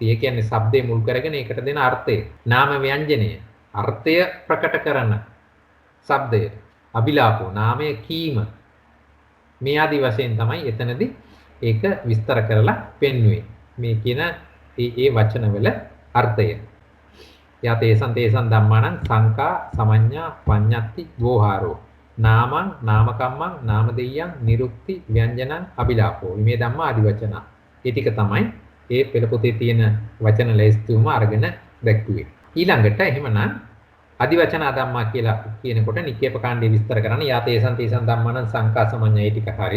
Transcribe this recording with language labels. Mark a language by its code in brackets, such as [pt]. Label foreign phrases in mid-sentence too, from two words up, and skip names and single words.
[si] ඒ කියන්නේ શબ્දේ මුල් කරගෙන ඒකට දෙන අර්ථය. නාම ව්‍යංජනය. අර්ථය ප්‍රකට කරන શબ્දය. අබිලාපෝ නාමය කීම. මේ ආදි වශයෙන් තමයි එතනදී ඒක විස්තර කරලා පෙන්වුවේ. මේ කියන ඒ වචනවල අර්ථය. [pi] යතේසං තේසං ධම්මානං සංකා සමඤ්ඤා පඤ්ඤත්ති වෝහාරෝ නාමං නාමකම්මං නාමදෙය්‍යං නිරුක්ති ව්‍යංජනං අබිලාපෝ මේ ධම්මා [si] ආදි වචන. ඒ ටික තමයි ඒ පෙළ පොතේ තියෙන වචන ලැයිස්තුවම අරගෙන දැක්ුවේ. ඊළඟට එහෙමනම් ආදි වචන ධම්මා කියලා කියනකොට නික්කේප කාණ්ඩේ විස්තර කරන්නේ [pi] යතේසං තේසං ධම්මානං සංකා සමඤ්ඤා [si] ඒ ටික හරි.